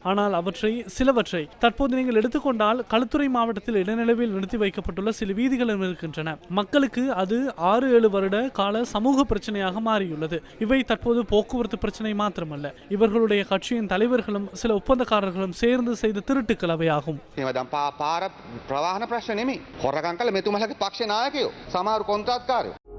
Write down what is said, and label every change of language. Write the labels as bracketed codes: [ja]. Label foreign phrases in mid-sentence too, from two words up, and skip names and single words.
[ta] ஆனால் சிலவற்றை தற்போது நீங்கள் எடுத்துக்கொண்டால் களுத்துறை மாவட்டத்தில் இடைநிலவில் நிறுத்தி வைக்கப்பட்டுள்ள சில வீதிகளும் இருக்கின்றன. மக்களுக்கு அது 6-7 வருட கால சமூக பிரச்சனையாக மாறியுள்ளது. இவை தற்போது போக்குவரத்து பிரச்சனை மாத்திரமல்ல, இவர்களுடைய கட்சியின் தலைவர்களும் சில ஒப்பந்தக்காரர்களும் சேர்ந்து செய்த திருட்டுக்கள் அவையாகும். [si] හොරකම් කළ මෙතුමලගේ පක්ෂ නායකයෝ සමහරු කොන්ත්‍රාත්කාරයෝ